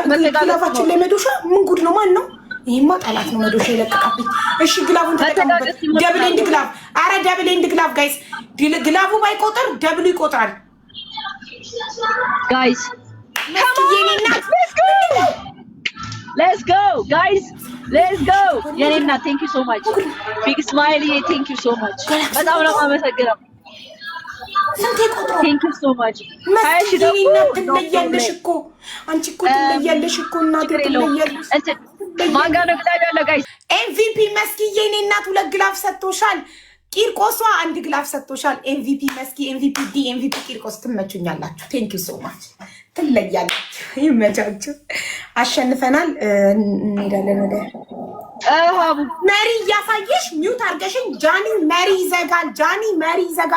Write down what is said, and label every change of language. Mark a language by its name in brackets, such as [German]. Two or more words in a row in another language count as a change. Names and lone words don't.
[Amharic] መተጋገዛችን ለመዶሻ ምን ጉድ ነው ማን ነው ይሄማ ጠላት ነው መዶሻ ይለቀቃብኝ እሺ ግላቡን ተጠቀሙበት [English] double and glove [Amharic] አረ [English] double and glove [Amharic] ጋይስ ግላቡ ባይቆጥር ደብሉ ይቆጥራል ጋይስ መስኪ የኔ እናት [English] Let's go, guys. Let's go. የኔና thank you so much. Big smile. Thank you so much. [Amharic] በጣም ነው የማመሰግነው። [English] Thank you so much. [Amharic] ትለያለሽ እኮ አንቺ እኮ ትለያለሽ እኮ እናቴ ትለያለሽ። ማን ጋር ነው ግላብ ያለው ጋይስ? ኤምቪፒ መስኪዬ የኔ እናት 2 ግላፍ ሰጥቶሻል። ቂርቆሷ 1 ግላፍ ሰጥቶሻል። ኤምቪፒ መስኪ፣ ኤምቪፒ ዲ፣ ኤምቪፒ ቂርቆስ ትመቹኛላችሁ። [English] thank you so much። [Amharic] ትለያላችሁ። ይመቻችሁ። አሸንፈናል። እንሄዳለን ወደ መሪ እያሳየሽ ሚውት አድርገሽኝ። ጃኒ መሪ ይዘጋል። ጃኒ መሪ ይዘጋል።